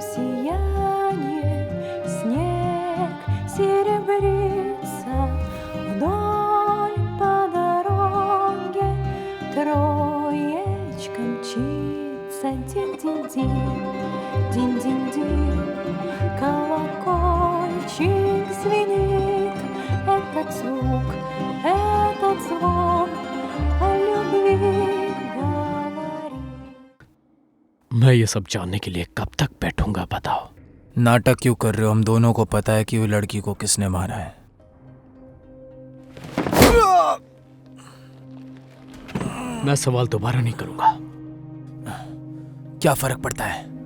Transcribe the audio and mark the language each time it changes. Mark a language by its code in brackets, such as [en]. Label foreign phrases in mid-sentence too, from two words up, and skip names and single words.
[ru] сиянии снег серебрится, вдоль по дороге троечка мчится. Динь-динь-динь, динь-динь-динь, колокольчик звенит. Этот звон о любви говорит. [hi] मैं ये सब जानने के लिए कब तक बैठूंगा बताओ? नाटक क्यों कर रहे हो? हम दोनों को पता है कि वो लड़की को किसने मारा है। मैं सवाल दोबारा नहीं करूंगा। क्या फर्क पड़ता है?